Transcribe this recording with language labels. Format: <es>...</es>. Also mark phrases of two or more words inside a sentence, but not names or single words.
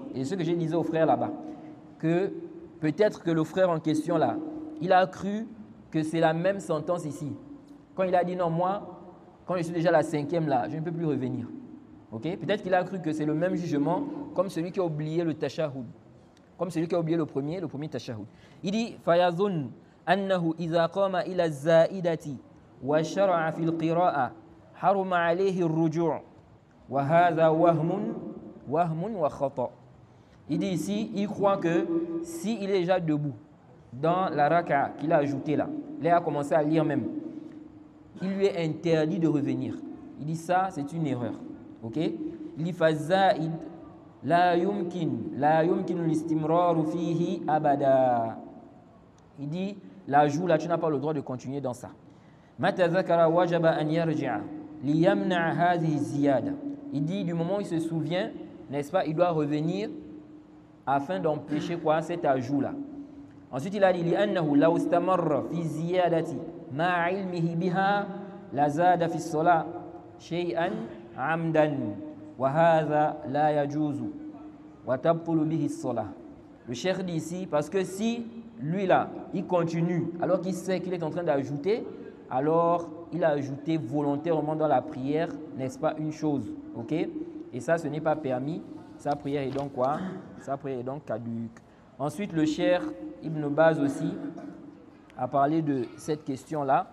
<fr>Et ce que je disais au frère là-bas, que peut-être que le frère en question là, il a cru que c'est la même sentence ici. Quand il a dit non, moi, quand je suis déjà à la 5e là, je ne peux plus revenir. Okay? Peut-être qu'il a cru que c'est le même jugement comme celui qui a oublié le tashahhud. Comme celui qui a oublié le premier tashahhud. Il dit</fr> <ar>فيظن أنه إذا قام إلى الزائدة وشرع في القراءة حرم عليه الرجوع وهذا وهم وخطأ'.</ar> <fr>Il dit ici, il croit que si il est déjà debout dans la raka qu'il a ajouté là, il a commencé à lire même, il lui est interdit de revenir. Il dit ça, c'est une erreur. Ok? Il dit</fr> <ar>فالزائد لا يمكن الاستمرار فيه أبدا.</ar> <fr>Il dit l'ajout là, tu n'as pas le droit de continuer dans ça.</fr> <ar>متى ذكر وجب أن يرجع ليمنع هذه الزيادة.</ar> <fr>Il dit du moment où il se souvient, n'est-ce pas, il doit revenir afin d'empêcher quoi? Cet ajout là. Ensuite il a dit</fr> <ar>لأنه لو استمر في الزيادة مع علمه بها لزاد في الصلاة شيئا عمدا وهذا لا يجوز وتبطل به الصلاة.</ar> <fr>Le cheikh dit ici parce que si lui là, il continue alors qu'il sait qu'il est en train d'ajouter, alors il a ajouté volontairement dans la prière, n'est-ce pas, une chose, ok? Et ça, ce n'est pas permis. Sa prière est donc quoi? Sa prière est donc caduque. Ensuite, le cheikh Ibn Baz aussi a parlé de cette question-là.</fr>